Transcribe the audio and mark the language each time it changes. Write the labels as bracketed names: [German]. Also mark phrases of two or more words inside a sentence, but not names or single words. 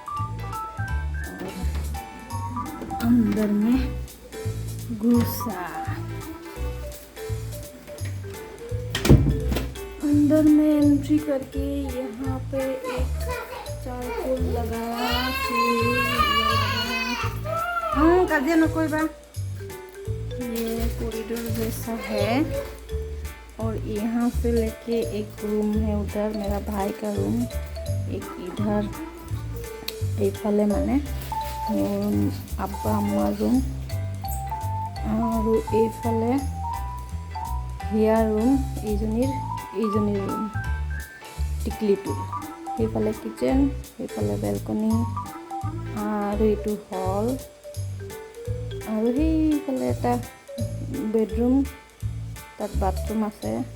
[Hindi] और अंदर में घुसा, अंदर में एंट्री करके यहाँ पे एक चारकोल लगाया, हाँ काजे न कोई बा। ये कॉरिडोर जैसा है और यहाँ से लेके एक रूम है उधर मेरा भाई का रूम, एक इधर [Assamese] এইফালে মানে আব্বা আম্মাৰ ৰুম, আৰু এইফালে হিয়াৰ ৰুম, এইজনীৰ ৰুম টিকলিটোৰ। সেইফালে কিচেন, সেইফালে বেলকনি, আৰু এইটো হল, আৰু সেইফালে এটা বেডৰুম, তাত বাথৰুম আছে।